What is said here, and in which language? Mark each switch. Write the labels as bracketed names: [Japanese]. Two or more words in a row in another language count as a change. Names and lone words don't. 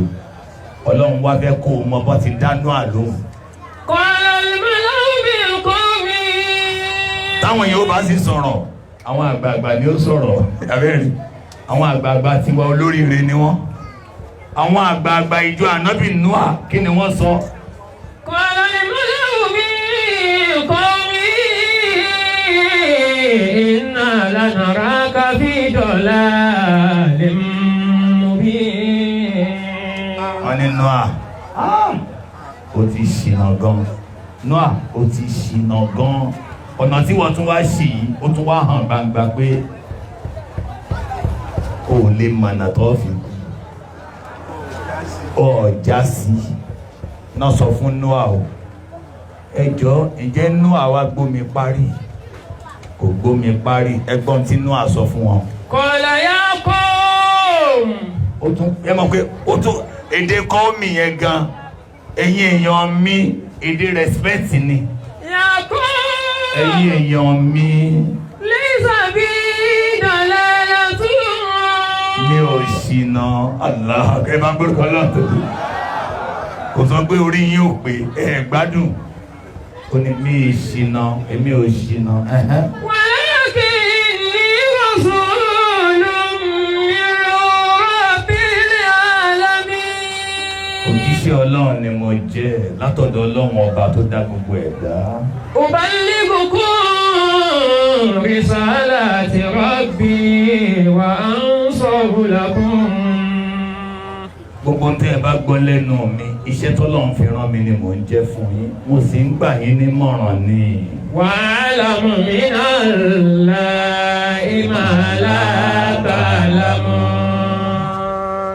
[Yoruba] Ọlọ́run wá fẹ́ kó o mọ bọ́ ti dánú àlóhùn. Táwọn èèyàn ó bá sì sọ̀rọ̀, àwọn àgbààgbà ni ó sọ̀rọ̀. Abẹ́rẹ́ àwọn àgbààgbà tiwa olóríire ni wọ́n. Àwọn àgbààgbà ìjọ ànábì Nóà kí ni wọ́n sọ? [Arabic] قال الملأ من قومه إنا لنراك في ضلال مبين. [Yoruba] Wọ́n ní Nóà ó ti ṣìnà gan. Nóà ó ti ṣìnà gan. Ọ̀nà tí wọ́n tún wá ṣì yìí ó tún wá hàn gbangba pé o lè mọ̀nà tó fi ọjà sí náà sọ fún Nóà o. Ẹjọ́ ǹjẹ́ Nóà wá gbómi parí? Kò gbómi parí. Ẹgbọ́n tí Nóà sọ fún wọn. [Arabic] قال يا قوم. [Yoruba] Ó tún ẹ mọ̀ pé ó tún èdè kọ́ mi yẹn gan. Ẹ̀yin èèyàn mi, èdè respect ni. [Arabic] يا قوم. [Yoruba] Ẹ̀yin èèyàn mi. [Arabic] ليس بي ضلالة. [Yoruba] Mi ò ṣìnà. Allah ẹ máa gbórúkọ lọ́tọ̀. Kò sọ pé orí yín ò pé ẹ gbádùn. Ó ní mi ì ṣìnà, èmi ò ṣìnà. [Arabic] ولكني رسول من رب العالمين. [Yoruba] Òjíṣẹ́ Ọlọ́run ni mo jẹ́ látọ̀dọ̀ Ọlọ́run ọba tó dá gbogbo ẹ̀dá. [Arabic] أبلغكم رسالات ربي وأنصح لكم. [Yoruba] Gbogbo tẹ́ ẹ bá gbọ́ lẹ́nu mi, iṣẹ́ tọ́lọ́run fi rán mi ni mò ń jẹ́ fún yín. Mo sì ń gbà yín nímọ̀ràn ni. [Arabic] وأعلم من الله ما لا تعلمون.